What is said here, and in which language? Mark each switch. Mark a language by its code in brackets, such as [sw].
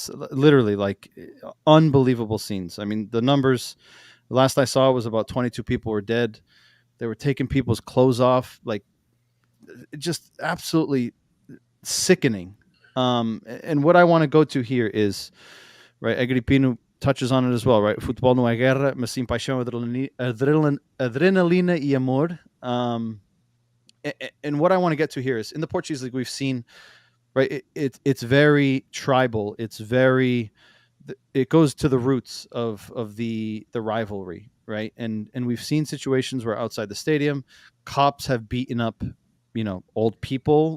[en] Literally, like, unbelievable scenes. I mean, the numbers, the last I saw was about 22 people were dead. They were taking people's clothes off, like, just absolutely sickening. And what I want to go to here is, right, Agripino touches on it as well, right? [pt] Futebol não é guerra, mas sim paixão, adrenalina e amor. [en] And what I want to get to here is, in the Portuguese League, we've seen, right, it's very tribal. It goes to the roots of the rivalry, right? And we've seen situations where outside the stadium, cops have beaten up, old people.